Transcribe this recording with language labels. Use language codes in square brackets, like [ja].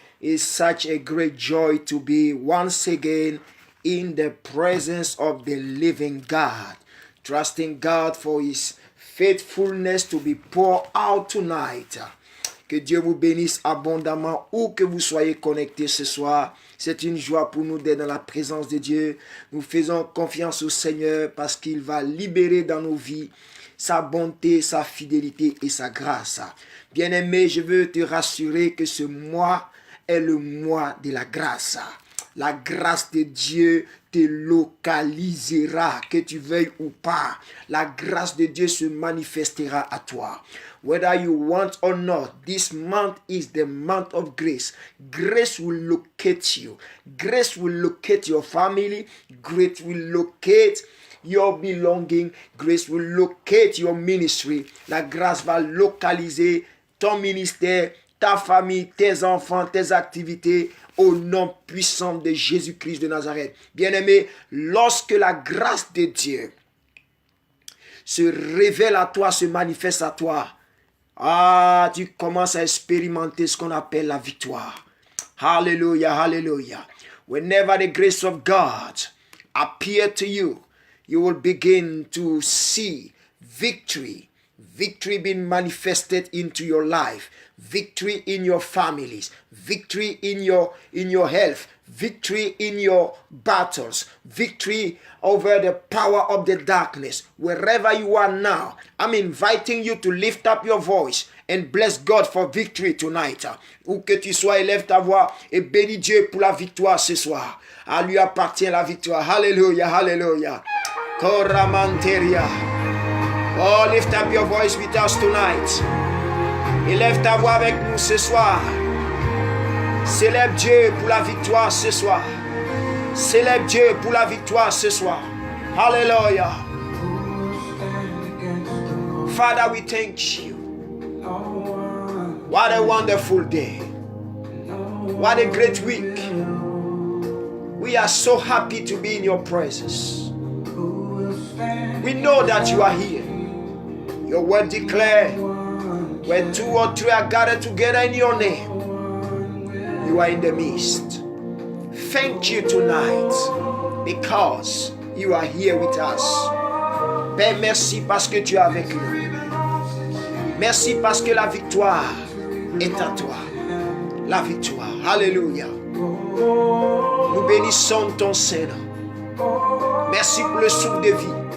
[en] It's such a great joy to be once again in the presence of the living God. Trusting God for His faithfulness to be poured out tonight. [fr] Que Dieu vous bénisse abondamment où que vous soyez connectés ce soir. C'est une joie pour nous d'être dans la présence de Dieu. Nous faisons confiance au Seigneur parce qu'il va libérer dans nos vies sa bonté, sa fidélité et sa grâce. Bien-aimé, je veux te rassurer que ce mois est le mois de la grâce. la grâce de Dieu te localisera, que tu veuilles ou pas. La grâce de Dieu se manifestera à toi. [en] Whether you want or not, this month is the month of grace. Grace will locate you. Grace will locate your family. Grace will locate your belonging. Grace will locate your ministry. [fr] La grâce va localiser ton ministère, ta famille, tes enfants, tes activités, au nom puissant de Jésus-Christ de Nazareth. Bien-aimé, lorsque la grâce de Dieu se révèle à toi, se manifeste à toi, tu commences à expérimenter ce qu'on appelle la victoire. Hallelujah, hallelujah. [en] Whenever the grace of God appears to you, you will begin to see victory. Victory being manifested into your life. Victory in your families. Victory in your health. Victory in your battles. Victory over the power of the darkness. Wherever you are now, I'm inviting you to lift up your voice and bless God for victory tonight. [fr] Où que tu sois, élève ta voix et bénis Dieu pour la victoire ce soir. À lui appartient la victoire. Hallelujah, hallelujah. Koramanteria. [en] Oh, lift up your voice with us tonight. [fr] Élève ta voix avec nous ce soir. Célèbre Dieu pour la victoire ce soir. Célèbre Dieu pour la victoire ce soir. Hallelujah. [en] Father, we thank you. What a wonderful day. What a great week. We are so happy to be in your presence. We know that you are here. Your word declares, where 2 or 3 are gathered together in your name, you are in the midst. Thank you tonight because you are here with us. [fr] Père, merci parce que tu es avec nous. Merci parce que la victoire est à toi. La victoire. Alléluia. Nous bénissons ton Seigneur. Merci pour le souffle de vie.